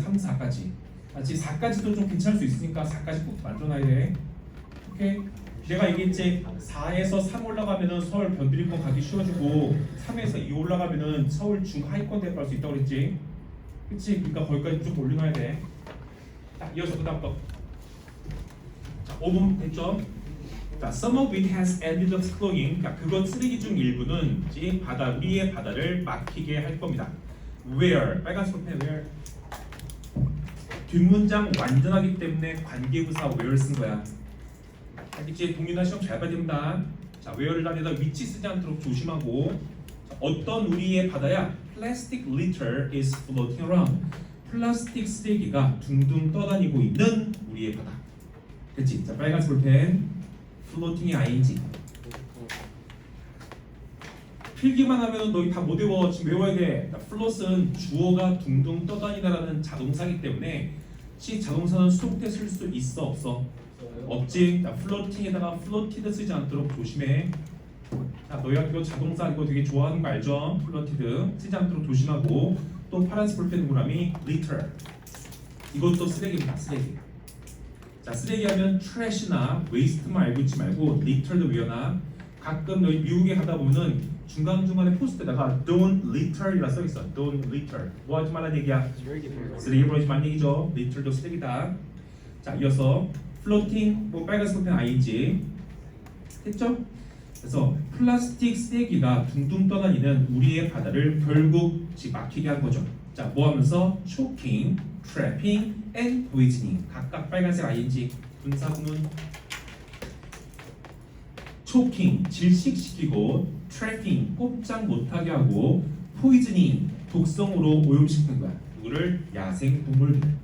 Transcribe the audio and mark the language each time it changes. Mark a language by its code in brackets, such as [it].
[ko] 3, 4까지. 알지? 4까지도 좀 괜찮을 수 있으니까 4까지 꼭 만들어놔야 돼. 오케이? 내가 얘기했지 4에서 3 올라가면은 서울 변두리권 가기 쉬워지고 3에서 2 올라가면은 서울 중하위권 대학 갈 수 있다고 그랬지. 그치? 그러니까 거기까지 좀 올려놔야 돼. 자, 이어서 그 다음 거. 자, 5분 됐죠? [en] 자, some of it has ended up clogging. [ko] 그러니까 그것 쓰레기 중 일부는 이제 바다 우리의 바다를 막히게 할 겁니다. [en] Where? [ko] 빨간색 펜 [en] where? [ko] 뒷문장 완전하기 때문에 관계부사 where 쓴 거야. 알겠지? 동일한 시험 잘 봐야 됩니다. 자, where를 다니다 위치 쓰지 않도록 조심하고. 자, 어떤 우리의 바다야? [en] Plastic litter is floating around. [ko] 플라스틱 쓰레기가 둥둥 떠다니고 있는 우리의 바다. 그치? 자, 빨간색 볼펜. floating이 ing. 필기만 하면 너희 다 못 외워. 지금 외워야 돼. float은 주어가 둥둥 떠다니다라는 자동사기 때문에 시 자동사는 수동태 쓸 수 있어 없어? 없지. 자, floating에다가 floated 쓰지 않도록 조심해. 자, 너희가 이거 자동사 이거 되게 좋아하는 거 알죠? floated 쓰지 않도록 조심하고. 또 파란색 볼펜 동그라미 litter. 이것도 쓰레기입니다. 쓰레기. 자, 쓰레기 하면 trash나 waste만 알고 있지 말고 litter도 외워놔. 가끔 너희 미국에 가다 보면은 중간중간에 포스트에다가 [en] don't litter [ko] 이라 써있어. [en] don't litter. [ko] 뭐 하지 말라는 얘기야? 쓰레기 버리지 말라는 얘기죠. litter도 쓰레기다. 자, 이어서 floating, 뭐 빨간색 펜 ing 됐죠? 그래서 플라스틱 쓰레기가 둥둥 떠다니는 우리의 바다를 결국 막히게 한 거죠. 자, 뭐 하면서 [en] choking, trapping, and poisoning. [ko] 각각 빨간색 ing 분사구문. choking 질식시키고, trapping 꼼짝 못하게 하고, poisoning 독성으로 오염시키는 거야. 누구를? 야생 동물들.